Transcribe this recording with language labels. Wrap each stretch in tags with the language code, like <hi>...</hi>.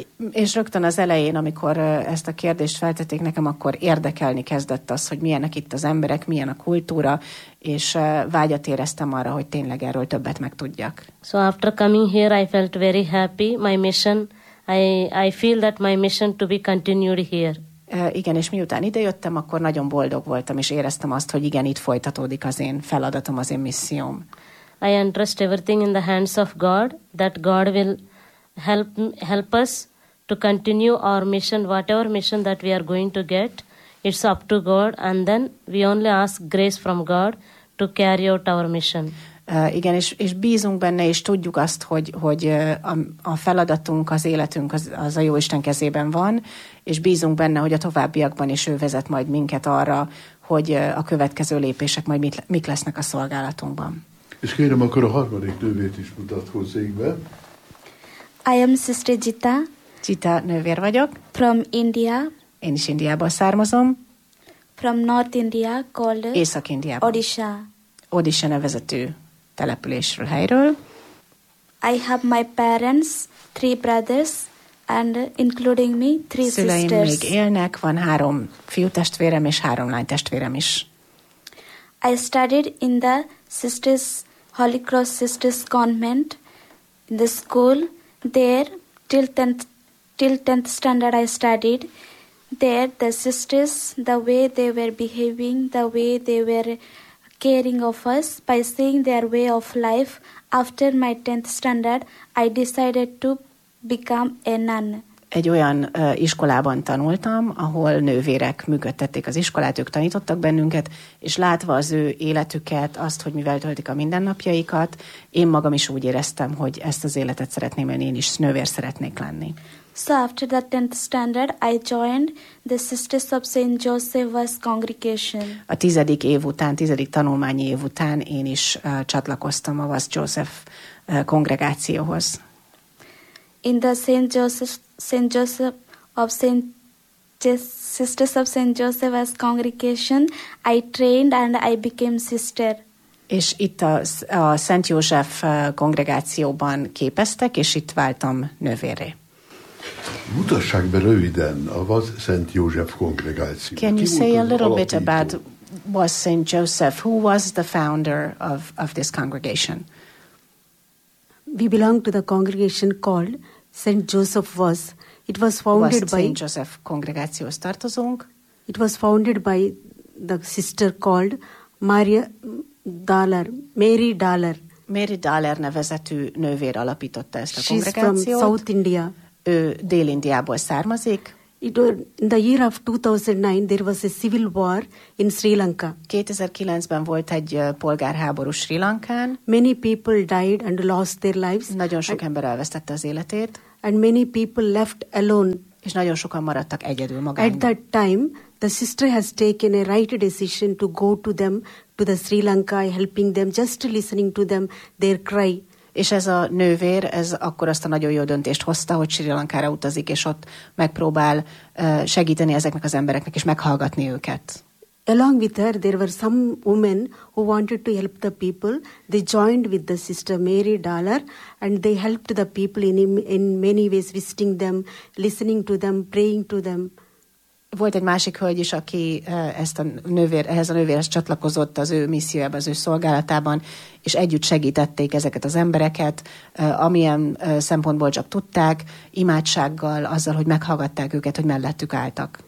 <hu>És rögtön az elején, amikor ezt a kérdést feltették nekem, akkor érdekelni kezdett az, hogy milyenek itt az emberek, milyen a kultúra, és vágyat éreztem arra, hogy tényleg erről többet megtudjak.</hu> <en>So after coming here, I felt very happy. My mission, I feel that my mission to be continued here.</en> <hu>Igen, és miután idejöttem, akkor nagyon boldog voltam, és éreztem azt, hogy igen, itt folytatódik az én feladatom, az én misszióm.</hu> <en>I entrust everything in the hands of God, that God will help us to continue our mission, whatever mission that we are going to get, it's up to God, and then we only ask grace from God to carry out our mission.</en> <hu>Igen, és bízunk benne, és tudjuk azt, hogy a feladatunk, az életünk az a Jóisten kezében van, és bízunk benne, hogy a továbbiakban is ő vezet majd minket arra, hogy a következő lépések majd mik lesznek a szolgálatunkban. És kérem, akkor a harmadik nővét is mutatkozzék be.</hu> <en>I am Sister Jita.</en> <hu>Jita nővér vagyok.</hu> <en>From India.</en> <hu>Én is Indiából származom.</hu> <en>From North India, called</en> <hu>Észak-Indiában.</hu> <en>Odisha.</en> <hu>Odisha nevezetű településről, helyről.</hu> <en>I have my parents, three brothers, and including me, three</en> <hu>Szüleim</hu> <en>sisters.</en> <hu>Szüleim még élnek, van három fiú testvérem és három lány testvérem is.</hu> <en>I studied in the sisters, Holy Cross Sisters Convent, in the school, there, till tenth standard I studied. There, the sisters, the way they were behaving, the way they were caring of us by seeing their way of life. After my 10th standard, I decided to become a nun.</en> <hu>Egy olyan iskolában tanultam, ahol nővérek működtették az iskolát, ők tanítottak bennünket, és látva az ő életüket, azt, hogy mivel töltik a mindennapjaikat, én magam is úgy éreztem, hogy ezt az életet szeretném, én is nővér szeretnék lenni.</hu> <en>So after the 10th standard, I joined the Sisters of St. Joseph's Congregation.</en> <hu>A tizedik év után, tizedik tanulmányi év után én is csatlakoztam a Vas Joseph kongregációhoz.</hu> <en>In the Sisters of St. Joseph's Congregation, I trained and I became sister.</en> <hu>És itt a Szent József kongregációban képeztek, és itt váltam nővérré. Mutassák be röviden a Vas Szent József kongregációt.</hu> <en>Can you say a little bit about Vas Szent József? Who was the founder of this congregation? We belong to the congregation called Saint Joseph Vas. It was founded by Saint Joseph Congregation. It was founded by the sister called Maria Dollar, Mary Dollar.</en> <hu>Mary Dollar nevezetű nővér alapította ezt a</hu> <en>She's</en> <hu>kongregációt.</hu> <en>She's from South India.</en> <hu>Ő Dél-Indiából származik.</hu> <en>In the year of 2009, there was a civil war in Sri Lanka.</en> <hu>2009-ben volt egy polgárháború Sri Lankán.</hu> <en>Many people died and lost their lives.</en> <hu>Nagyon sok ember elvesztette az életét.</hu> <en>And many people left alone.</en> <hu>És nagyon sokan maradtak egyedül magányban.</hu> <en>At that time, the sister has taken a right decision to go to them, to the Sri Lanka, helping them, just listening to them, their cry.</en> <hu>És ez a nővér, ez akkor azt a nagyon jó döntést hozta, hogy Sri Lankára utazik, és ott megpróbál segíteni ezeknek az embereknek, és meghallgatni őket.</hu> <en>Along with her, there were some women who wanted to help the people. They joined with the sister Mary Dollar, and they helped the people in many ways, visiting them, listening to them, praying to them.</en> <hu>Volt egy másik hölgy is, aki ezt a nővér, ehhez a nővérhez csatlakozott az ő missziójában, az ő szolgálatában, és együtt segítették ezeket az embereket, amilyen szempontból csak tudták, imádsággal, azzal, hogy meghallgatták őket, hogy mellettük álltak.</hu>